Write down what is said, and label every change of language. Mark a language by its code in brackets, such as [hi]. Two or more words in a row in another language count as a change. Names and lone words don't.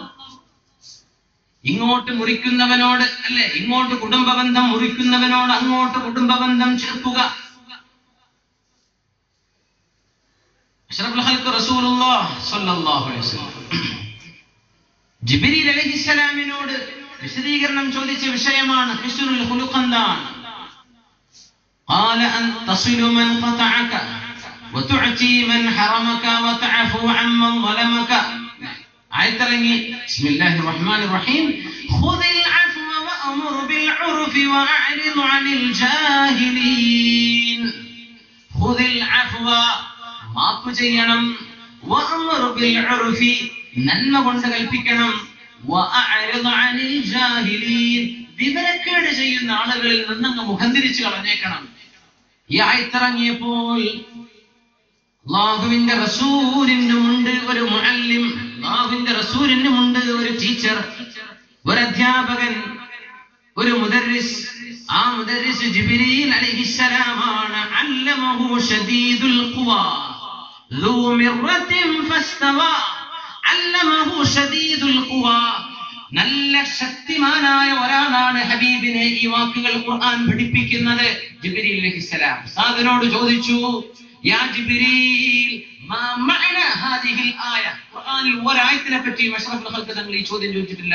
[ml] ഇങ്ങോട്ട് മുറിക്കുന്നവനോട്, അല്ലെ, ഇങ്ങോട്ട് കുടുംബബന്ധം മുറിക്കുന്നവനോട് അങ്ങോട്ട് കുടുംബബന്ധം ചേർക്കുക. [ar] أشرف الخلق رسول الله صلى الله عليه وسلم [ml] ജിബ്രീൽ അലൈഹിസ്സലാമിനോട് വിശദീകരണം ചോദിച്ച വിഷയമാണ് [ar] حسن الخلق [ml] എന്താണ്. [ar] قال أن تصل من قطعك وتعطي من حرمك وتعفو عمن ظلمك. ആയത്തിറങ്ങി بسم الله الرحمن الرحيم. خذ العفو وأمر بالعرف وأعرض عن الجاهلين. خذ العفو, [ml] മാപ്പ് ചെയ്യണം. [ar] وأمر بالعرف, [ml] നന്മ കൊണ്ട് കൽപ്പിക്കണം. [ar] وأعرض عن الجاهلين, [ml] വിവരക്കേട് ചെയ്യുന്ന ആളുകളിൽ നിന്നങ്ങ് മുഖം തിരിച്ചു കളഞ്ഞേക്കണം. ഈ ആയത്തിറങ്ങിയപ്പോൾ അല്ലാഹുവിന്റെ റസൂലിനുമുണ്ട് ഒരു മുഅല്ലിം, അല്ലാഹുവിന്റെ റസൂലിനുമുണ്ട് ഒരു ടീച്ചർ, ഒരു അധ്യാപകൻ, ഒരു മുദർരിസ്. ആ മുദർരിസ് ജിബ്രീൽ അലൈഹിസ്സലാമാണ്. [ar] علمه شديد القوى ذو مرة فاستوى. علمه شديد القوى, [ml] നല്ല ശക്തിമാനായ ഒരാളാണ് ഹബീബിനെ ഈ വാക്കുകൾ ഖുർആൻ പഠിപ്പിക്കുന്നത്. ജിബ്രീൽ അലൈഹിസ്സലാം സാദനോട് ചോദിച്ചു, [ar] يا جبريل ما معنى هذه الآية. [ml] ഖുർആനിൽ ഒരായത്തിനെ പറ്റി [ar] أشرف الخلق [ml] തങ്ങൾ ഈ ചോദ്യം ചോദിച്ചിട്ടില്ല.